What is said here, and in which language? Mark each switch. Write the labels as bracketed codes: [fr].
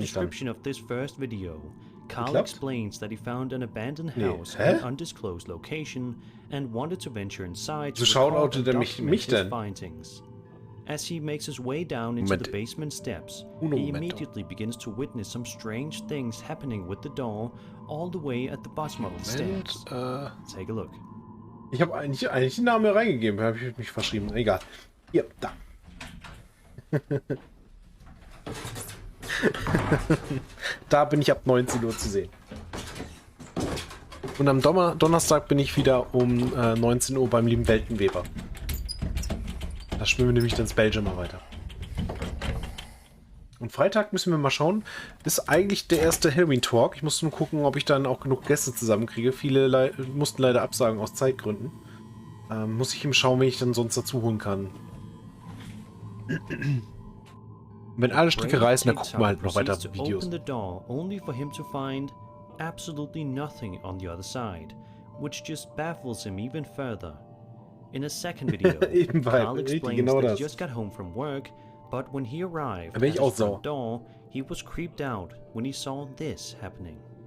[en] description of this first video, Carl explains that he found an abandoned house at an undisclosed location and wanted to venture inside to record and document his findings. As he makes his way down into the basement steps, he immediately begins to witness some strange things happening with the door all the way at the bottom of the stairs. Take a look. [de] Ich habe eigentlich den Namen reingegeben, habe ich mich verschrieben. Egal. Hier, da. Da bin ich ab 19 Uhr zu sehen. Und am Donnerstag bin ich wieder um 19 Uhr beim lieben Weltenweber. Da schwimmen wir nämlich dann ins Belgien mal weiter. Und Freitag müssen wir mal schauen. Ist eigentlich der erste Halloween-Talk. Ich muss nur gucken, ob ich dann auch genug Gäste zusammenkriege. Viele mussten leider absagen aus Zeitgründen. Muss ich eben schauen, wen ich dann sonst dazu holen kann. Wenn alle Stricke reißen, dann gucken wir halt noch weiter Videos. [en] Open the door only for him to find absolutely nothing on the other side, which just baffles him even further. In a second video, Carl explains that he just got home from work, but when he arrived at his front door, he was creeped out when he saw this happening.